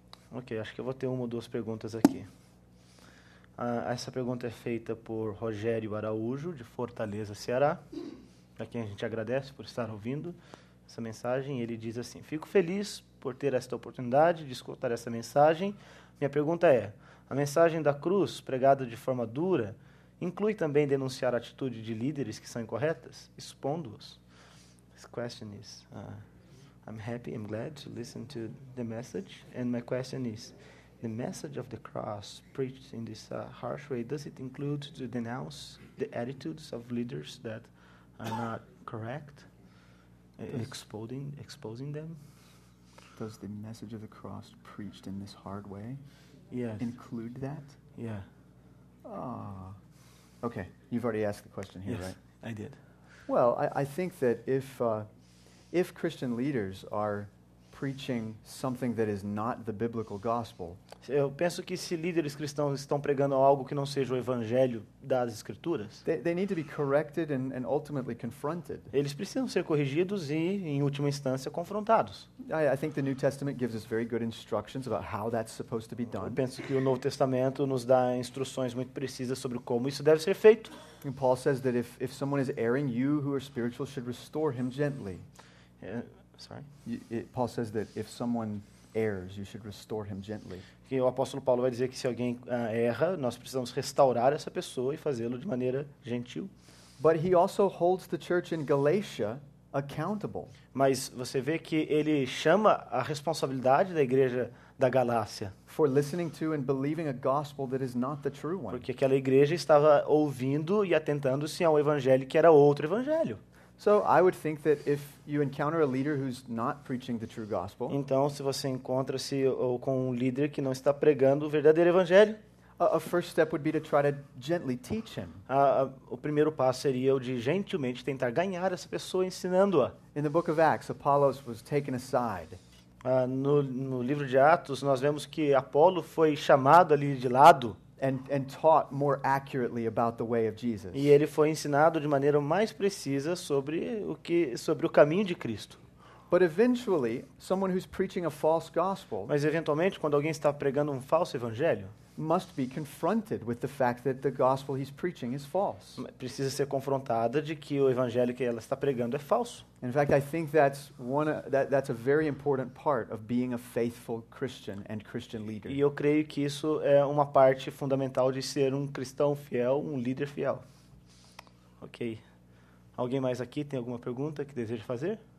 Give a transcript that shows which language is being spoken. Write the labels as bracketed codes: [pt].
[pt] Ok, acho que eu vou ter uma ou duas perguntas aqui. Essa pergunta é feita por Rogério Araújo, de Fortaleza, Ceará, a quem a gente agradece por estar ouvindo essa mensagem. Ele diz assim: fico feliz por ter esta oportunidade de escutar essa mensagem. Minha pergunta é: a mensagem da cruz, pregada de forma dura, inclui também denunciar a atitude de líderes que são incorretas, expondo-os? [en] This question is... I'm happy, I'm glad to listen to the message. And my question is, the message of the cross preached in this harsh way, does it include to denounce the attitudes of leaders that are not correct? Exposing them? Does the message of the cross preached in this hard way Yes. include that? Yeah. Ah. Okay, you've already asked the question here, Yes, right? I did. Well, I think that if Christian leaders are preaching something that is not the biblical gospel, [pt] Eu penso que se líderes cristãos estão pregando algo que não seja o evangelho das Escrituras, [en] they need to be corrected and ultimately confronted. [pt] eles precisam ser corrigidos e, em última instância, confrontados. [en] I think the New Testament gives us very good instructions about how that's supposed to be [pt] Eu [en] done. [pt] penso que o Novo Testamento nos dá instruções muito precisas sobre como isso deve ser feito. [en] And Paul says that if someone is erring, you who are spiritual should restore him gently. Sorry. Paul says that if someone errs, you should restore him gently. [pt] Que o apóstolo Paulo vai dizer que se alguém erra, nós precisamos restaurar essa pessoa e fazê-lo de maneira gentil. [en] But he also holds the church in Galatia accountable. [pt] Mas você vê que ele chama a responsabilidade da igreja da Galácia, [en] For listening to and believing a gospel that is not the true one. [pt] porque aquela igreja estava ouvindo e atentando-se a um evangelho que era outro evangelho. [en] So I would think that if you encounter a leader who's not preaching the true gospel, [pt] Então, se você encontra-se com um líder que não está pregando o verdadeiro evangelho, [en] a first step would be to try to gently teach him. [pt] o primeiro passo seria o de gentilmente tentar ganhar essa pessoa ensinando-a. [en] In the book of Acts, Apollos was taken aside. [pt] No livro de Atos, nós vemos que Apolo foi chamado ali de lado [en] And taught more accurately about the way of Jesus. [pt] e ele foi ensinado de maneira mais precisa sobre o caminho de Cristo. [en] But eventually, someone who's preaching a false gospel [pt] Mas, eventualmente, quando alguém está pregando um falso evangelho, [en] must be confronted with the fact that the gospel he's preaching is false. [pt] precisa ser confrontada de que o evangelho que ela está pregando é falso. [en] In fact, I think that's a very important part of being a faithful Christian and Christian leader. [pt] E eu creio que isso é uma parte fundamental de ser um cristão fiel, um líder fiel. Ok. Alguém mais aqui tem alguma pergunta que deseja fazer?